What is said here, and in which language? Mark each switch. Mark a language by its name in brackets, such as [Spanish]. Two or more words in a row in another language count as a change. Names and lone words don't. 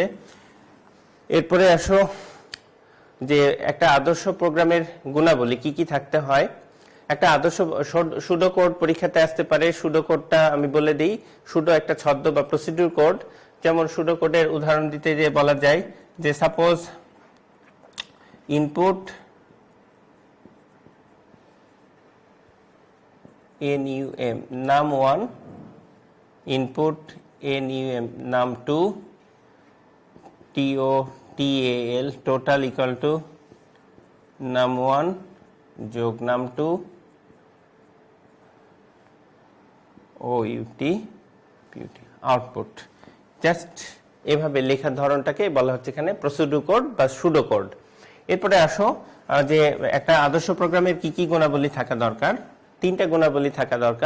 [Bangla] এরপরে আসো যে একটা আদর্শ প্রোগ্রামের গুণাবলী কি কি থাকতে হয়। একটা আদর্শ [English] pseudo code [Bangla] পরীক্ষাতে আসতে পারে। [English] pseudo codeটা [Bangla] আমি বলে দিই, সুডো একটা ছদ্ম বা [English] procedure code. [Bangla] যেমন [English] pseudo codeের [Bangla] উদাহরণ দিতে যে বলা যায় যে সাপোজ [English] ইনপুট NUM num1, input NUM num2, TOTAL total equal to num1 যোগ num2 OUT আউটপুট। [Bangla] জাস্ট এভাবে লেখার ধরনটাকে বলা হচ্ছে এখানে [English] procedure code [Bangla] বা [English] pseudo code. [Bangla] এরপরে আসো যে একটা আদর্শ প্রোগ্রামের কি কি গুণাবলী থাকা দরকার। তিনটা গুণাবলী থাকা দরকার।